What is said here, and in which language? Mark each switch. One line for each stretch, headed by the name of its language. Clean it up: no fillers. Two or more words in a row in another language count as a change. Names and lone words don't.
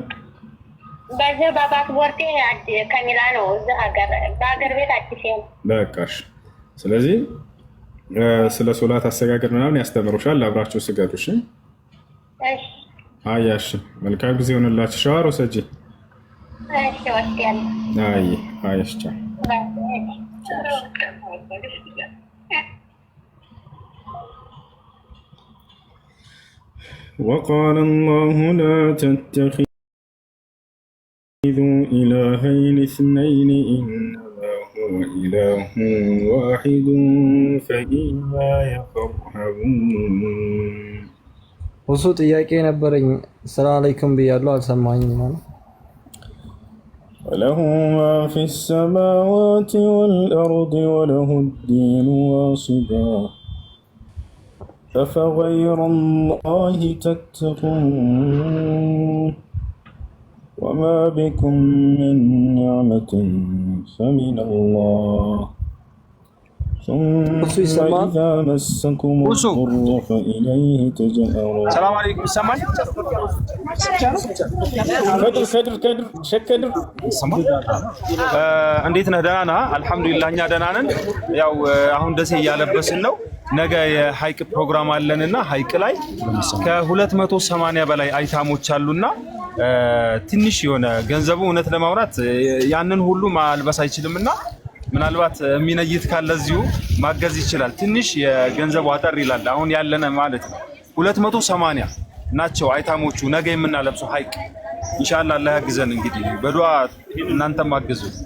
Amharic: በዚህ በፓስፖርቴ ካሚላ ነው። እዚህ በሀገር ቤት አዲስ ነው። በቃሽ። ስለዚህ ስለ ሶላት አሰጋገድ ምናምን ያስተምሩሻል። አብራችሁ ስገዱ። እሺ። አያሽ መልካም ጊዜ ሆነላችሁ። ሻወር ወሰጂ። እሺ ወስጃለሁ። አያሽ ቻው።
Arabic: وقال الله لا تتخذوا إلهين اثنين إنما هو إله واحد فإياي فارهبون።
Amharic: እሱ ጥያቄ ነበረኝ።
Arabic: سلام عليكم
Amharic: ብያለሁ፣ አልሰማኝም ማለት
Arabic: وله ما في السماوات والأرض وله الدين واصبا أفغير الله تتقون وما بكم من نعمة فمن الله ثم إذا مسكم الضر فإليه تجأرون. السلام عليكم. سامعني؟ كدر شكدر
Amharic: እንዴት ነህ? ደህና ነህ? አልሐምዱሊላህ እኛ ደህና ነን። ያው አሁን ደሴ እያለበስን ነው። ነገ የሀይቅ ፕሮግራም አለንና ሀይቅ ላይ ከ280 በላይ አይታሞች አሉና ትንሽ የሆነ ገንዘቡ እውነት ለማውራት ያንን ሁሉ ማልበስ አይችልምና ምናልባት የሚነይት ካለ እዚሁ ማገዝ ይችላል። ትንሽ የገንዘቡ አጠር ይላል። አሁን ያለነ ማለት ነው 280 ናቸው አይታሞቹ ነገ የምናለብሰው ሀይቅ ኢንሻአላህ። አላህ ያግዘን። እንግዲህ በዱዓ እናንተም አግዙ።